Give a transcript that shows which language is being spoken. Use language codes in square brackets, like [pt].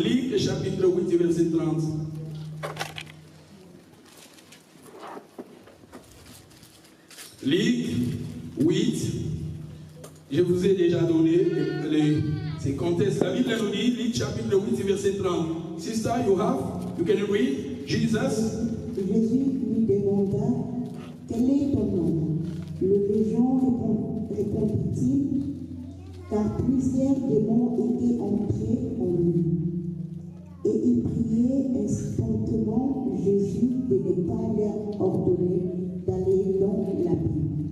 [fr] Luc, chapitre 8, verset 30. Luc 8, je vous ai déjà donné ces contextes. La Bible nous dit, Luc, chapitre 8, verset 30. [en] Sister, you can read, Jesus. [fr] Jésus lui demanda, quel est ton nom? Le légion répondit-il, car plusieurs démons étaient entrés en lui. Et il priait instantanément Jésus de ne pas leur ordonner d'aller dans la ville.